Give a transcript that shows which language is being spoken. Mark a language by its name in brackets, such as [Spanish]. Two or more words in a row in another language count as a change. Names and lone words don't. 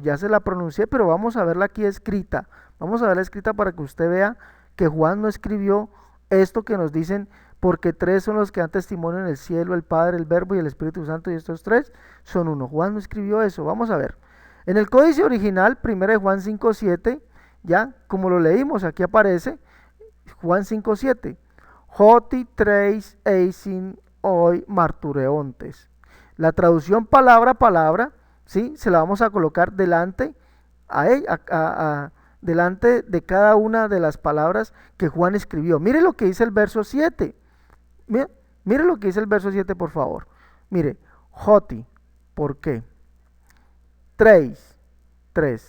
[Spanish] Ya se la pronuncié, pero vamos a verla aquí escrita. Vamos a verla escrita para que usted vea que Juan no escribió esto que nos dicen, porque tres son los que dan testimonio en el cielo, el Padre, el Verbo y el Espíritu Santo, y estos tres son uno. Juan no escribió eso. Vamos a ver. En el códice original, 1 de Juan 5.7, ya, como lo leímos, aquí aparece Juan 5.7. [Greek] ὅτι τρεῖς εἰσιν οἱ μαρτυροῦντες. [Spanish] La traducción palabra a palabra, ¿sí? Se la vamos a colocar delante delante de cada una de las palabras que Juan escribió. Mire lo que dice el verso 7. Mire lo que dice el verso 7, por favor. Mire, Joti, ¿por qué? Treis, tres.